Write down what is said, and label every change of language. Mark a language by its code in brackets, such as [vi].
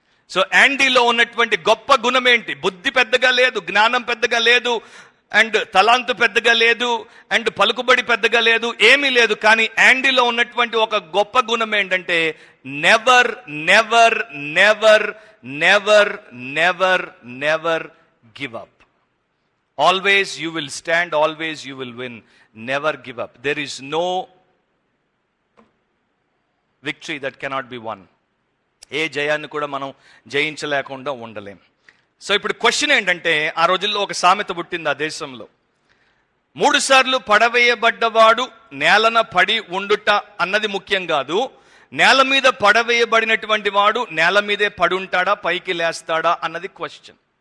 [te] So యాండీలో ఉన్నటువంటి గొప్ప గుణం ఏంటి? బుద్ధి పెద్దగా లేదు, జ్ఞానం పెద్దగా లేదు, అండ్ తలాంతు పెద్దగా లేదు, అండ్ పలుకుబడి పెద్దగా లేదు, ఏమీ లేదు. కానీ యాండీలో ఉన్నటువంటి ఒక గొప్ప గుణం ఏంటంటే, [en] Never never never never never never give up. Always you will stand, always you will win, never give up. There is no victory that cannot be won. [te] ఏ జయాన్ని కూడా మనం జయించలేకుండా ఉండలేం. సో ఇప్పుడు క్వశ్చన్ ఏంటంటే, ఆ రోజుల్లో ఒక సామెత పుట్టింది ఆ దేశంలో, 3 సార్లు పడవేయబడ్డవాడు నేలన పడి ఉండుట అన్నది ముఖ్యం కాదు, నేల మీద పడవేయబడినటువంటి వాడు నేల మీదే పడుంటాడా, పైకి లేస్తాడా అన్నది క్వశ్చన్.